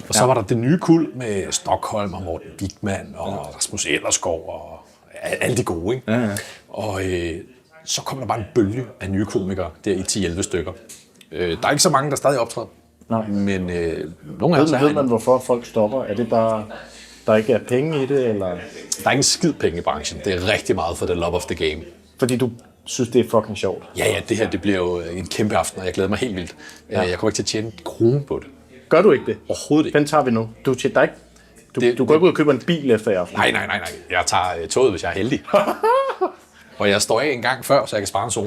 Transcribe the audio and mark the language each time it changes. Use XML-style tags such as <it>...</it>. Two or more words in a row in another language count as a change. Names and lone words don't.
<da>Og så var der det nye kuld med Stockholm og Morten Wigman og Rasmus Ellerskov og alle de gode, ikke? Ja. Og så kom der bare en bølge af nye komikere der i 10-11 stykker. Der er ikke så mange, der stadig optræder. Nej. Men nogle af dem ved man, hvorfor folk stopper? Er det bare, der ikke er penge i det, eller? Der er ikke en skid penge i branchen. Det er rigtig meget</da> <en>for the love of the game.</en> <da>Fordi du synes, det er</da> <en>fucking sjovt?</en> <da>Ja, det her det bliver jo en kæmpe aften, og jeg glæder mig helt vildt. Ja. Jeg kommer ikke til at tjene en krone på det. Gør du ikke det? Overhovedet ikke. Den tager vi nu. Du går ikke ud og køber en bil efter i aften? Nej. Jeg tager toget, hvis jeg er heldig. Og jeg står af en gang før, så jeg kan spare en zone.</da>